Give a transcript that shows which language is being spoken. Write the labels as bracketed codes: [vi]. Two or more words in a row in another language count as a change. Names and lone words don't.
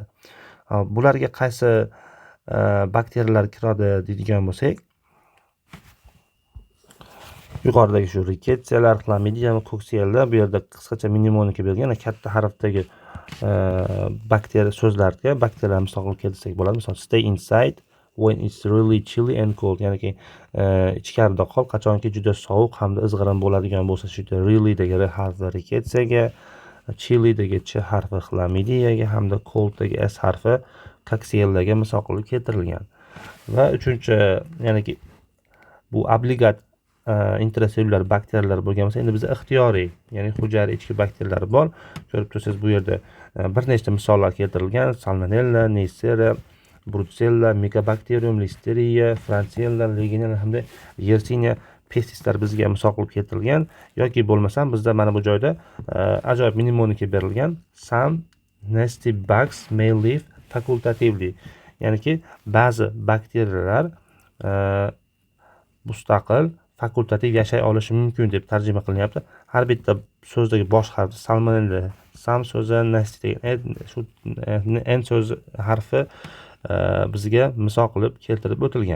[uz] Bularga qaysi bakteriyalar kiradi deydigan bo'lsak, yuqoridagi shu rikettsiyalar, xlamidiya va koksiyalar, bu yerda qisqacha mnemonika berilgan, katta harfdagi bakteriya so'zlarga bakteriyalar misol qilib keltirsak bo'ladi. Misol, [en] stay inside when it's really chilly and cold, [uz] ya'ni ichkarida qol qachonki juda sovuq hamda izg'irin bo'ladigan bo'lsa, shu yerda really dagi R harfi riketsiyaga, chilly dagi Ch harfi xlamidiyaga hamda cold dagi S harfi koksiyalarga misol qilib keltirilgan. Va 3-chi, ya'ni bu obligat intrasellyular bakteriyalar bo'lgan bo'lsa, endi bizda ixtiyoriy, ya'ni hujayra ichki bakteriyalar bor. Ko'rib tursangiz, bu yerda bir nechta misollar keltirilgan: Salmonella, Neisseria, Brucella, Mycobacterium, Listeria, Francisella, Legionella hamda Yersinia pestislar bizga misol qilib keltirilgan. Yoki bo'lmasam bizda mana bu joyda ajoyib mnemonika berilgan: [en] Some nasty bugs may live facultatively, [uz] ya'ni ba'zi bakteriyalar mustaqil fakultativ yashay olishi mumkin deb tarjima qilinyapti. Har bitta so'zdagi bosh harf salmonella, sam so'zi, nasty shu n so'zi harfi bizga misol qilib keltirib o'tilgan.